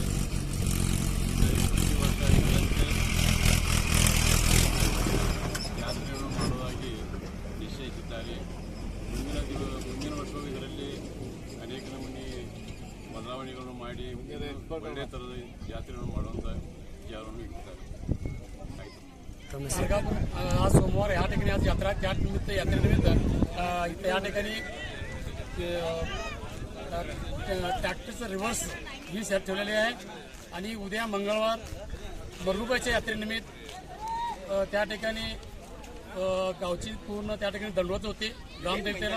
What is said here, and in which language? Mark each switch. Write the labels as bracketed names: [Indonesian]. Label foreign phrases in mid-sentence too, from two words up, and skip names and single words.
[Kannada] ಪ್ರತಿ ವರ್ಷ ಇದರಂತೆ ಯಾತ್ರೆಯನ್ನು ಮಾಡುವುದಾಗಿ ನಿಶ್ಚಯಿಸಿದ್ದಾರೆ. ಮುಂದಿನ ವರ್ಷವೂ ಇದರಲ್ಲಿ ಅನೇಕ ನಮೂನೆ ಬದಲಾವಣೆಗಳನ್ನು ಮಾಡಿ ಒಳ್ಳೆಯ ಥರದ यात्रेಗಳನ್ನು ಮಾಡುವಂಥ विचारವನ್ನು ಇಟ್ಟಿದ್ದಾರೆ. [Marathi] आज सोमवार या ठिकाणी आज यात्रा त्यानिमित्त यात्रेनिमित्त इथं या ठिकाणी ट्रॅक्टरचं रिव्हर्स ही सेट ठेवलेली आहे. आणि उद्या मंगळवार मरगुबाईच्या यात्रेनिमित्त त्या ठिकाणी गावची पूर्ण त्या ठिकाणी दंडवत होती ग्रामदेवतेला.